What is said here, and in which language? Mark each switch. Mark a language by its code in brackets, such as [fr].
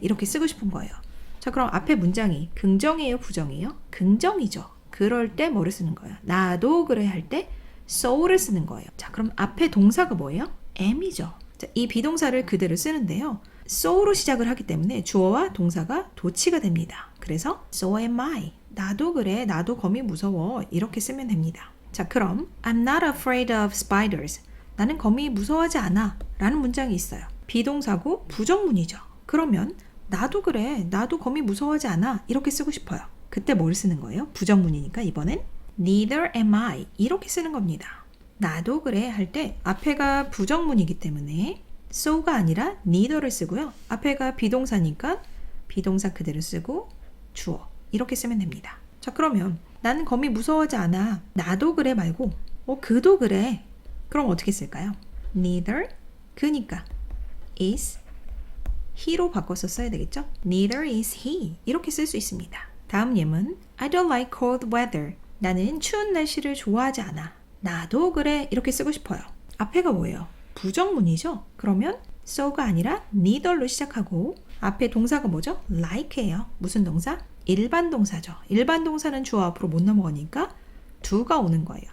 [ko] 이렇게 쓰고 싶은 거예요. 자, 그럼 앞에 문장이 긍정이에요? 부정이에요? 긍정이죠. 그럴 때 뭐를 쓰는 거예요? 나도 그래 할 때 so를 쓰는 거예요. 자, 그럼 앞에 동사가 뭐예요? am이죠. 자, 이 비동사를 그대로 쓰는데요. so로 시작을 하기 때문에 주어와 동사가 도치가 됩니다. 그래서 [en] so am I. [ko] 나도 그래. 나도 거미 무서워. 이렇게 쓰면 됩니다. 자, 그럼 [en] I'm not afraid of spiders. [ko] 나는 거미 무서워하지 않아. 라는 문장이 있어요. 비동사고 부정문이죠. 그러면 나도 그래. 나도 거미 무서워하지 않아. 이렇게 쓰고 싶어요. 그때 뭘 쓰는 거예요? 부정문이니까 이번엔 [en] neither am I. [ko] 이렇게 쓰는 겁니다. 나도 그래 할 때 앞에가 부정문이기 때문에 so가 아니라 neither를 쓰고요. 앞에가 비동사니까 비동사 그대로 쓰고 주어 이렇게 쓰면 됩니다. 자, 그러면 나는 거미 무서워하지 않아. 나도 그래 말고 그도 그래. 그럼 어떻게 쓸까요? neither 그니까 [en] is he [ko] 로 바꿔서 써야 되겠죠? [en] neither is he [ko] 이렇게 쓸 수 있습니다. 다음 예문 [en] I don't like cold weather. [ko] 나는 추운 날씨를 좋아하지 않아. 나도 그래 이렇게 쓰고 싶어요. 앞에가 뭐예요? 부정문이죠? 그러면 so가 아니라 neither로 시작하고 앞에 동사가 뭐죠? like예요. 무슨 동사? 일반 동사죠. 일반 동사는 주어 앞으로 못 넘어가니까 do가 오는 거예요.